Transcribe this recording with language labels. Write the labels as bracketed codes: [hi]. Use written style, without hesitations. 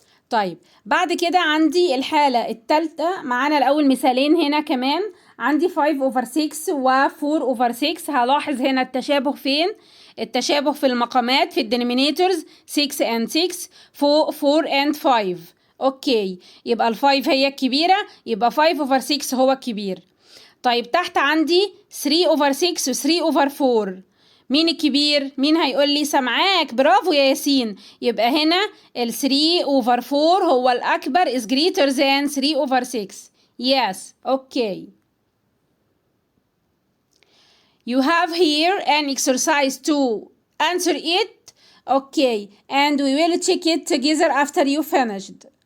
[ar] طيب بعد كده عندي الحالة التالتة، معانا الأول مثالين هنا كمان. عندي 5 over 6 و 4 over 6. هلاحظ هنا التشابه فين؟ التشابه في المقامات، في الدينومينيتورز 6 and 6، 4 and 5. اوكي، يبقى ال 5 هي الكبيرة، يبقى 5 over 6 هو الكبير. طيب تحت عندي 3 over 6 و 3 over 4. مين الكبير؟ مين هيقول لي؟ سامعاك، برافو يا ياسين. يبقى هنا ال 3 over 4 هو الأكبر، [en] is greater than 3 over 6. Yes, okay. You have here an exercise to answer it. Okay, and we will check it together after you finished.